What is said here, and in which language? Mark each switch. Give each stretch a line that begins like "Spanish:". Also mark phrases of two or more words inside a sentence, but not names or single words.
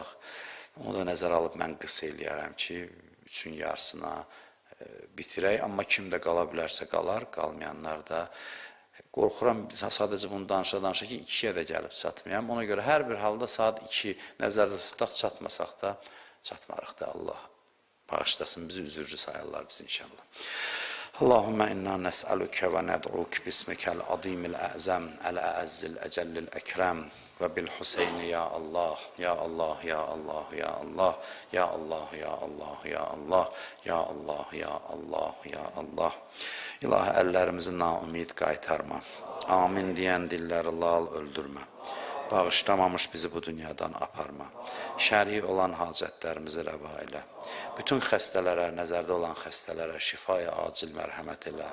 Azerbaijani: Onu da nəzər alıb mən qısa eləyərəm ki, 3-ün yarısına bitirək. Amma kim də qala bilərsə qalar, qalmayanlar da. Qorxuram, sadəcə bunu danışa-danışa ki, 2-yə də gəlib çatmayam. Ona görə hər bir halda saat 2 nəzərdə tutaq, çatmasaq da, çatmarıq da Allah bağışlasın, bizi üzürcü sayarlar biz inşallah.
Arabic: اللهم إنا نسألك وندعوك باسمك العظيم الأعظم الأعز الأجل الأكرم وبالحسين يا الله، يا الله، يا الله، يا الله، يا الله، يا الله، يا الله، يا الله، يا الله، يا الله.
Azerbaijani: İlahi, əllərimizi naümid qaytarma. Amin deyən dilləri lal öldürmə. Bağışlamamış bizi bu dünyadan aparma. Şəri olan hacətlərimizi rəva elə. Bütün xəstələrə, nəzərdə olan xəstələrə şifaya acil mərhəmət elə.